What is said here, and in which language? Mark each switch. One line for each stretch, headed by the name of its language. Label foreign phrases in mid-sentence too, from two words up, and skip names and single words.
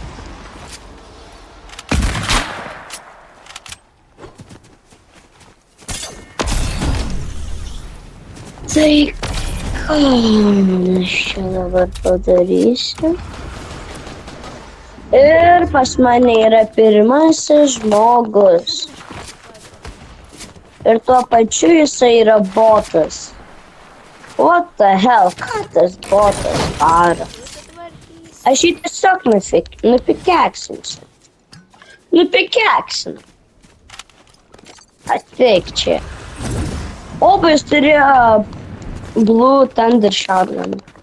Lithuanian: Tai ką aš čia dabar padarysiu? Ir pas mane yra pirmasis žmogus. Ir tuo pačiu jisai yra botas.
English: What the hell?
Lithuanian: Ką tas botas daro? Aš jį tiesiog nupikeksinsiu. Nupikeksinu. Ateik čia. Oba jis turėjo Blue Thunder Shotgun.